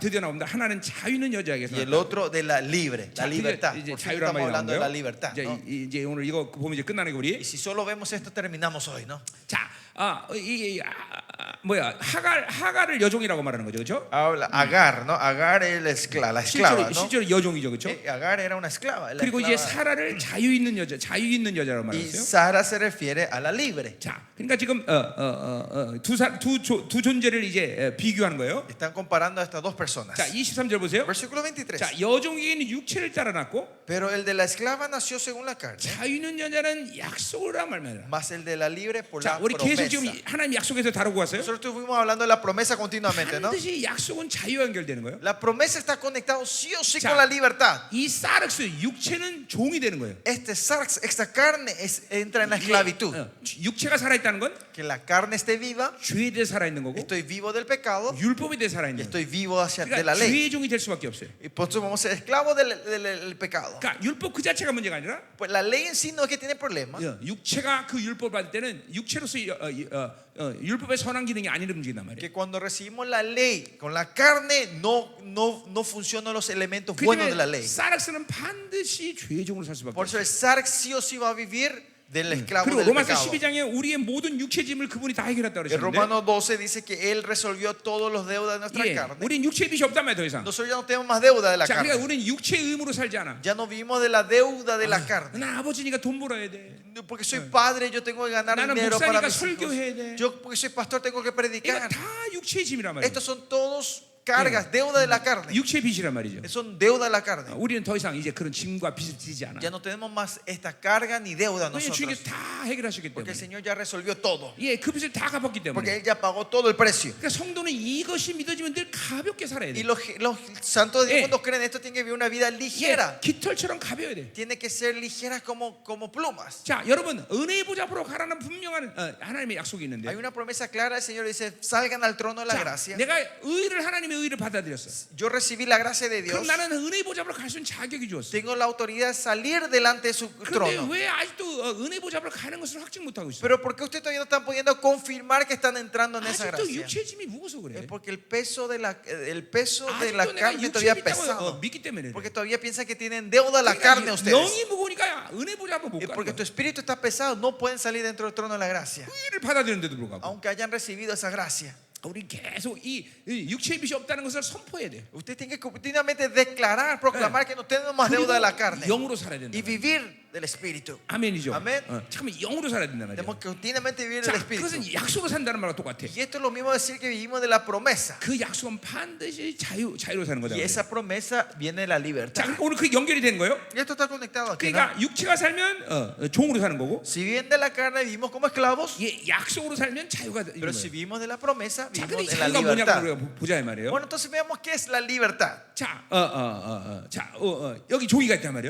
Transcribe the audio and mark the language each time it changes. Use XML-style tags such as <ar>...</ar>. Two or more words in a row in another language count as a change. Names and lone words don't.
<ko>드디어 나옵니다. 하나는 자유 있는 여자에게서</ko> <es>y el</es> <ko>나왔다.</ko> <es>otro de la libre, la</es> <ko>자,</ko> <es>libertad.</es> <ko>이제</ko> <es>Por fin</es> <ko>자유란</ko> <es>estamos</es> <ko>말이</ko> <es>hablando de la</es> <ko>나오는</ko> <es>libertad,</es> <ko>거예요.</ko> <es>¿no?</es> <ko>이제 오늘 이거 보면 이제 끝나는 게</ko> <es>Y</es> <ko>우리.</ko> <es>si solo vemos esto, terminamos hoy, ¿no?</es> <ko>자, 이게 뭐야? 하갈을 여종이라고 말하는 거죠, 그렇죠?</ko> <es>Habla Agar, ¿no? Agar es la esclava, ¿no?</es> <ko>실제로 여종이죠, 그렇죠?</ko> <es>Agar era una esclava. La</es> <ko>그리고 이제</ko> <es>esclava.</es> <ko>사라를 자유 있는 여자라고</ko> <es>Y</es> <ko>말했어요.</ko> <es>Sara se refiere a la libre.</es> <ko>자, 그러니까 지금 두 존재를 이제 비교하는 거예요.</ko> <es>Están comparando a estas dos personas.</es> <ko>자, 23절 보세요.</ko> <es>Versículo 23.</es> <ko>자, 여종에게는 육체를 따라 낳고</ko> <es>Pero el de la esclava nació según la carne,</es> <ko>자유 있는 여자는 약속을 한 말입니다.</ko> <es>más el de la libre por</es> <ko>자,</ko> <es>la</es> <ko>우리 계속 지금</ko> <es>promesa.</es> <ko>하나님 약속에서 다루고 왔어요.</ko> <es>Nosotros estuvimos hablando de la promesa continuamente, ¿no?</es> <ko>반드시 약속은 자유와 연결되는 거예요.</ko> <es>La promesa está conectada sí o sí</es> <ko>자,</ko> <es>con la libertad.</es> <ko>이 사르스 육체는 종이 되는 거예요.</ko> <es>Esta carne entra en la esclavitud.</es> <ko>육체가 살아 있다는 건</ko> <es>Que la carne esté viva,</es> <ko>죄에 대해 살아 있는 거고</ko> <es>estoy vivo del pecado</es> <ko>율법에 대해 살아</ko> <es>y</es> <ko>있는 거예요.</ko> <es>estoy vivo de</es> <ko>그러니까</ko> <es>la ley.</es> <ko>죄의 종이 될 수밖에 없어요.</ko> <es>Y por eso vamos a ser esclavos del pecado.</es> <ko>그러니까 율법 그 자체가 문제가 아니라</ko> <es>Pues la ley en sí no es que tiene problemas,</es> <ko>육체가 그 율법 받을 때는 육체로서 율법의 선한 기능이 아닌 움직인단 말이에요.</ko> <es>que cuando recibimos la ley con la carne no funcionan los elementos</es> <ko>그</ko> <es>buenos de la</es> <ko>때문에</ko> <es>ley.</es> <ko>사락스는 반드시 죄의 종으로 살 수밖에</ko> <es>Por eso</es> <ko>없어요.</ko> <es>el Sark sí o sí va a vivir del esclavo</es> <ko>그리고</ko> <es>del</es> <ko>로마서</ko> <es>pecado.</es> <ko>12장에 우리의 모든 육체 짐을 그분이 다 해결했다고</ko> <es>En</es> <ko>그러셨는데</ko> <es>Romanos 12 dice que Él resolvió todos los deudas de nuestra</es> <ko>예,</ko> <es>carne.</es> <ko>우린 육체의 빚이 없단 말이에요, 더 이상.</ko> <es>Nosotros ya no tenemos más deuda de la</es> <ko>자, 그러니까</ko> <es>carne.</es> <ko>우리는 육체의 의무로 살지 않아.</ko> <es>Ya no vivimos de la deuda de la carne.</es> <ko>나 아버지니까 돈 벌어야 돼.</ko> <es>Porque soy padre, yo tengo que ganar</es> <ko>나는</ko> <es>dinero para</es> <ko>목사니까</ko> <es>mis hijos.</es> <ko>설교해야 돼.</ko> <es>Yo porque soy pastor tengo que</es> <ko>그러니까</ko> <es>predicar.</es> <ko>다 육체의 짐이란 말이에요.</ko> <es>Estos son todos cargas, deuda de la carne.</es> <ko>육체의 빚이란 말이죠.</ko> <es>Son deuda de la carne.</es> <ko>우리는 더 이상 이제 그런 짐과 빚을 지지 않아.</ko> <es>Ya no tenemos más esta carga ni deuda</es> <ko>왜냐면 주님께</ko> <es>nosotros.</es> <ko>다 해결하셨기</ko> <es>Porque el</es> <ko>때문에.</ko> <es>Señor ya resolvió todo.</es> <ko>예, 그 빚을 다 갚았기</ko> <es>Porque</es> <ko>때문에.</ko> <es>Él ya pagó todo el precio.</es> <ko>그러니까 성도는 이것이 믿어지면 늘 가볍게 살아야</ko> <es>Y</es> <ko>돼.</ko> <es>los santos de Dios Eh. cuando creen esto tienen que vivir una vida</es> <ko>예,</ko> <es>ligera.</es> <ko>깃털처럼 가벼워야 돼.</ko> <es>Tiene que ser ligeras como plumas.</es> <ko>자, 여러분 은혜의 보좌 앞으로 가라는 분명한 하나님의 약속이</ko> <es>Hay</es> <ko>있는데.</ko> <es>una promesa clara, el Señor dice, salgan al trono de la</es> <ko>자,</ko> <es>gracia.</es> <ko>내가 의를 하나님의 의를 받아들였어.</ko> <es>Yo recibí la gracia de</es> <ko>그럼</ko> <es>Dios.</es> <ko>나는 은혜의 보좌 앞으로 갈 수 있는 자격이 주었어.</ko> <es>Tengo la autoridad de salir delante de su</es> <ko>그런데</ko> <es>trono.</es> <ko>왜 아직도 은혜의 보좌 앞으로 가는 것을 확증 못 하고 있어?</ko> <es>Pero ¿por qué usted todavía no está pudiendo confirmar que están entrando en esa</es> <ko>아직도</ko> <es>gracia?</es> <ko>육체의 짐이 무거워서 그래.</ko> <es>Es porque el peso de la</es> <ko>아직도 내가</ko> <es>carne</es> <ko>육체에</ko> <es>todavía</es> <ko>있다고</ko> <es>pesado.</es> <ko>믿기 때문에.</ko> <es>Porque todavía piensan que tienen deuda a la carne ustedes.</es> <ko>영이 무거우니까 은혜 보좌 앞으로 못</ko> <es>Y</es> <ko>가는</ko> <es>porque</es> <ko>거야.</ko> <es>tu espíritu está pesado, no pueden salir dentro del trono de la gracia.</es> <ko>의를 받아들였는데도 불구하고</ko> <es>Aunque hayan recibido esa gracia.</es> <ko>우리 계속 이 육체의 빚이 없다는 것을 선포해야 돼.</ko> <es>Usted tiene que continuamente declarar, proclamar que no tenemos más deuda de la carne.</es> <ko>영으로 살아야 된다.</ko> <es>Y vivir del espíritu.</es> <ko>아멘이죠. 아멘. 잠깐만 영으로 살아야 된단 말이야.</ko> <es>Tenemos que continuamente vivir</es> <ko>자,</ko> <es>del espíritu.</es> <ko>그것은 약속으로 산다는 말과 똑같아.</ko> <es>Y esto es lo mismo decir que vivimos de la promesa.</es> <ko>그 약속은 반드시 자유로 사는 거다.</ko> <es>Y esa promesa viene de la</es> <ko>자,</ko> <es>libertad.</es> <ko>그러니까 오늘 그 연결이 되는 거예요.</ko> <es>Y esto está conectado aquí, ¿no?</es> <ko>그러니까 육체가 살면 종으로 사는 거고,</ko> <es>Si viven de la carne, vivimos como esclavos.</es> <ko>예, 약속으로 살면 자유가 되는</ko> <es>Pero</es> <ko>거예요.</ko> <es>si vivimos de la promesa,</es> <ko>자, 근데</ko> <es>vivimos</es> <ko>이</ko> <es>en la</es> <ko>자유가</ko> <es>libertad.</es> <ko>뭐냐고 우리가 보자 이 말이에요.</ko> <es>Bueno, entonces veamos qué es la libertad.</es> <ko>자, 여기 종이가 있단 말이에요.</ko>